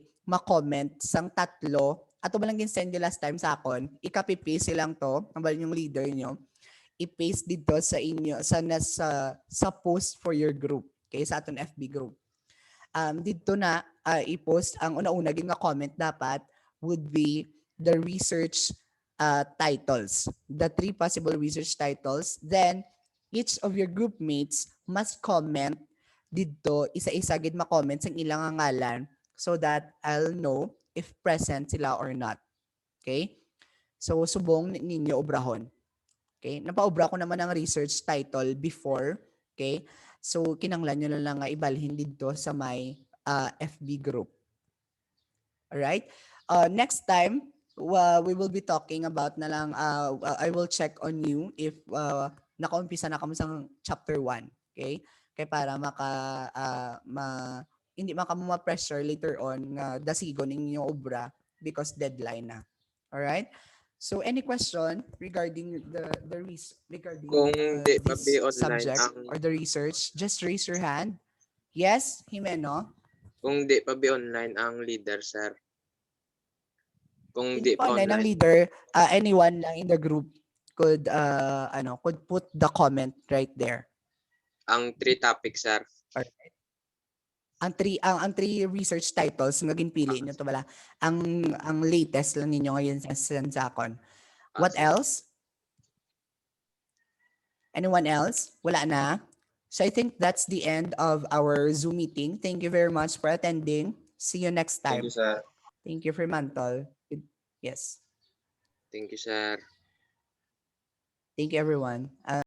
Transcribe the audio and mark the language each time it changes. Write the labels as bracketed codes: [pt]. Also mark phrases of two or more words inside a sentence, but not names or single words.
[hil] Ma-comment sang 3 ato ba lang gin-send nyo [en] last time [hil] sa akon, i-copy-paste silang to, ang bali yung leader nyo, i-paste dito sa inyo sa post [en] for your group, [hil] okay? Sa aton FB group. Dito na i-post ang una-una ging nga comment dapat [en] would be the research titles, the 3 possible research titles. Then each of your group mates must comment [hil] dito, isa-isa gid ma-comment sa ilang ngalan [en] so that I'll know if present sila or not. [hil] Okay? So subong ninyo obrahon. Okay? Napaobra ko naman ang research title before. Okay? So kinanglan nyo lang nga ibalhin dito sa may FB group. [en] Alright? Next time, we will be talking about [hil] na lang, [en] I will check on you if [hil] nakaumpisa na kamo sa [en] chapter 1. Okay? Kaya para hindi kamo ma-pressure later on nga dasigon ninyo obra because deadline na. Alright? So any question regarding [hil] Kung di pa [en] this be online subject [hil] ang [en] or the research, just raise your hand. Yes, Jimeno? [hil] kung di pa [en] be online [hil] ang leader, sir. Kung Hindi di pa pa online ang online leader, [en] anyone lang in the group could could put the comment right there. [hil] ang 3 topics, sir. [en] Alright. [hil] Ang three research titles nga ginpili niyo to bala. Ang latest lang ninyo ngayon sa akon. [en] What else? Anyone else? [hil] Wala na. [en] So I think that's the end of our Zoom meeting. Thank you very much for attending. See you next time. Thank you, sir. Thank you, FREMANTLE. Yes. Thank you, sir. Thank you, everyone.